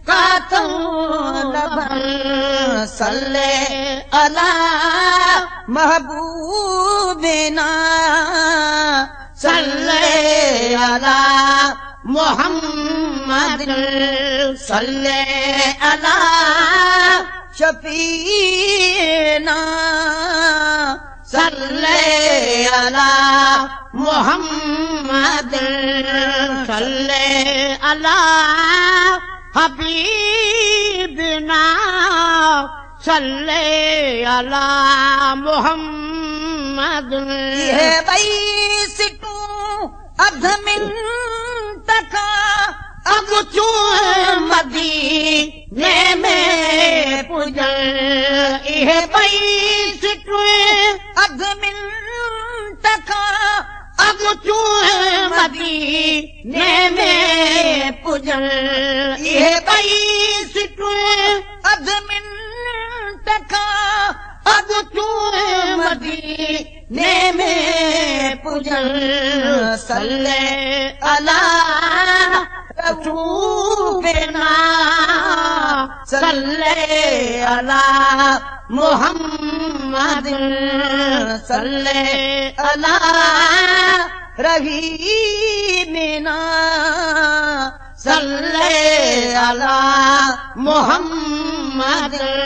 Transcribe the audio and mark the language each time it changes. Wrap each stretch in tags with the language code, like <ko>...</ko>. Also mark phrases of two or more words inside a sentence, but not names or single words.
<sd>ڪٿان لڀن؟</sd> <ar>صلي علي محبوبنا، صلي علي محمد، صلي علي شفيعنا. صل على محمد، صل على حبيبنا، صل على محمد۔</ar> <sd>اهي ٻئي سٽون اڌ منٽ کان اڳ چون مديني ۾ پڄڻ، اهي ٻئي سٽيون. اڌ منٽ کان اڳ چون مديني ۾ پڄڻ، اهي ٻئي سٽيون. اڌ منٽ کان اڳ چون مديني نيمي پجن،</sd> <ar>صلي على رسولنا، صلي على محمد، صلي على رحيمنا، صلي على محمد.</ar>